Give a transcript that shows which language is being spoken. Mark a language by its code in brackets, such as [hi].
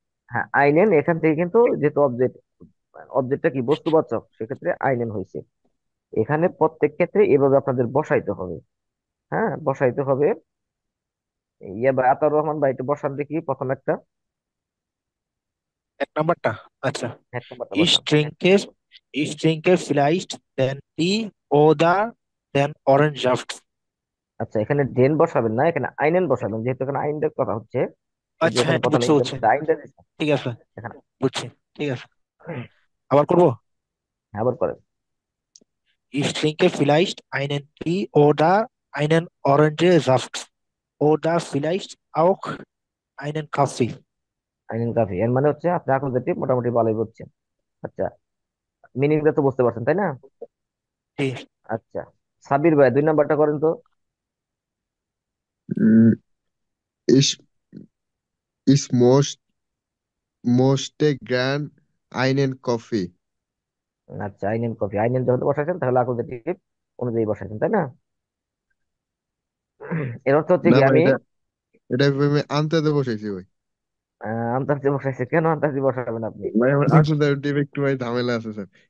[bn] হ্যাঁ, আইনেন এখান থেকে কিন্তু যেহেতু অবজেক্ট, অবজেক্টটা কি বস্তুবাচক, সেক্ষেত্রে আইনেন হয়েছে। এখানে প্রত্যেক ক্ষেত্রে এভাবে আপনাদের বসাইতে হবে, হ্যাঁ, বসাইতে হবে। ইয়া বা আতাউর রহমান ভাই একটু বসান দেখি প্রথম একটা, এক নাম্বারটা আচ্ছা এক নম্বরটা [de] Ich [bn] বসান। [de] trinke ich trinke vielleicht den Tee oder den Orangesaft [bn] আচ্ছা, এখানে ডেন বসাবেন না, এখানে আইনেন বসাবেন, যেহেতু এখানে আইনের কথা হচ্ছে, এই যে আচ্ছা এখানে হ্যাঁ প্রথমে বুঝছি বুঝছি এক্সাম্পল আইনটা দিয়েছে ঠিক আছে এখানে। বুঝছি ঠিক আছে আবার করবো হ্যাঁ, আবার করেন। [de] Ich trinke vielleicht einen Tee oder einen Orangesaft oder vielleicht auch einen Kaffee [bn] আইনেন কাফি এর মানে হচ্ছে আপনি আকুজাটিভ মোটামুটি ভালোই বুঝছেন। আচ্ছা, মিনিংটা তো বুঝতে পারছেন, তাই না? ঠিক আচ্ছা, সাবির ভাই 2 নাম্বারটা করেন তো। [de] Mm, Ich, ich möchte gern einen Kaffee. [bn] আচ্ছা, আইনেন কফি, আইনেন যখন বসাইছেন তাহলে আকুজাটিভ অনুযায়ী বসাইছেন, তাই না? এর অর্থ হচ্ছে না কি ভাই, আমি এটা আমি আনতে বসাইছি ভাই। আন্তাজি বসাইছি। কেন আন্তাজি বসাবেন আপনি? ভাই আমার আসলে টিম একটু ভাই ঝামেলা আছে স্যার।